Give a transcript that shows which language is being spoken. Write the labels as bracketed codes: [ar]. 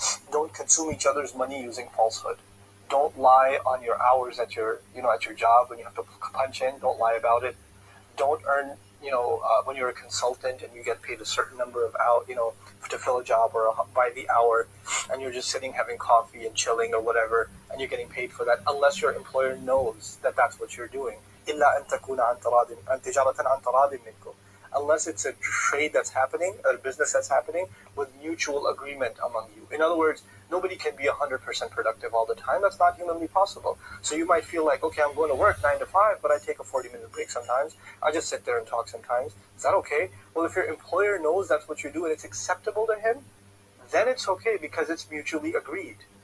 [en] Don't consume each other's money using falsehood. Don't lie on your hours at your job when you have to punch in. Don't lie about it. Don't earn, when you're a consultant and you get paid a certain number of hours, to fill a job or by the hour, and you're just sitting having coffee and chilling or whatever, and you're getting paid for that, unless your employer knows that that's what you're doing. [ar] إِلَّا أَن تَكُونَ عَن تِجَارَةً عَن تَرَاضٍ مِنْكُمْ. [en] Unless it's a trade that's happening, or a business that's happening with mutual agreement among you. In other words, nobody can be 100% productive all the time. That's not humanly possible. So you might feel like, okay, I'm going to work 9 to 5, but I take a 40-minute break sometimes. I just sit there and talk sometimes. Is that okay? Well, if your employer knows that's what you do and it's acceptable to him, then it's okay because it's mutually agreed.